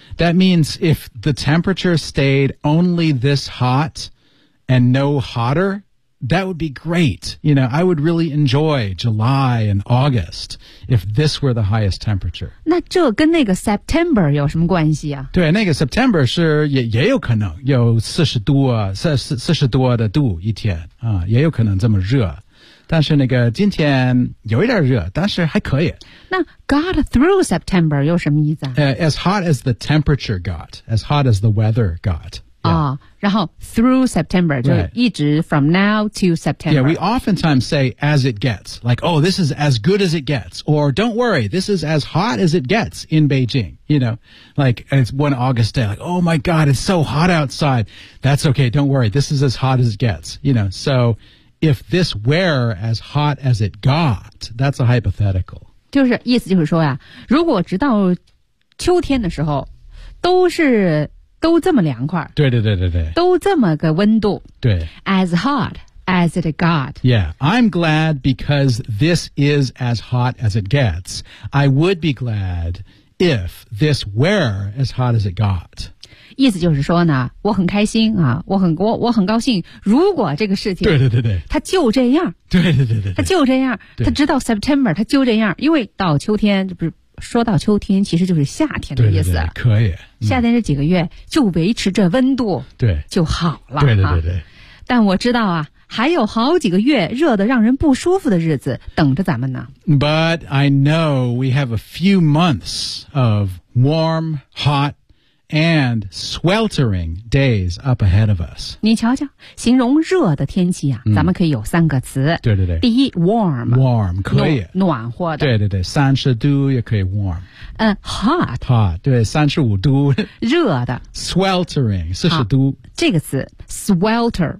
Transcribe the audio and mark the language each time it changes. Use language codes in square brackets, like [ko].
[en] that means if the temperature stayed only this hot and no hotter that would be great you know I would really enjoy July and August if this were the highest temperature [zh] 那这跟那个 September 有什么关系啊对那个 September 是 也有可能有40多的度一天、啊、也有可能这么热但是那个今天有一点热但是还可以那 got through September 有什么意思啊、 [en] as hot as the temperature got as hot as the weather got [zh] Yeah. 哦、然后 through September、就一直 from now to September [en] Yeah, we oftentimes say as it gets like, oh, this is as good as it gets or don't worry, this is as hot as it gets in Beijing, you know like it's one August day, like, oh my god it's so hot outside, that's okay don't worry, this is as hot as it gets you know, so if this were as hot as it got that's a hypothetical [zh] 就是意思就是说呀如果直到秋天的时候都这么凉快对对对对对都这么个温度对 [en] as hot as it got yeah I'm glad because this is as hot as it gets I would be glad if this were as hot as it got [zh] 意思就是说呢我很开心啊我很高兴如果这个事情对对对对它就这样对对对对它就这样它直到 September 它就这样因为到秋天这不是说到秋天其实就是夏天的意思对对对可以、嗯、夏天这几个月就维持着温度对就好了对对对对、啊、但我知道啊还有好几个月热得让人不舒服的日子等着咱们呢 [en] But I know we have a few months of warm, hot and sweltering days up ahead of us [zh] 你瞧瞧形容热的天气啊、嗯、咱们可以有三个词对对对第一 warm warm 可以暖和的对对对三十度也可以 warm [en] hot [zh] hot 对三十五度热的 sweltering 四十度这个词 swelter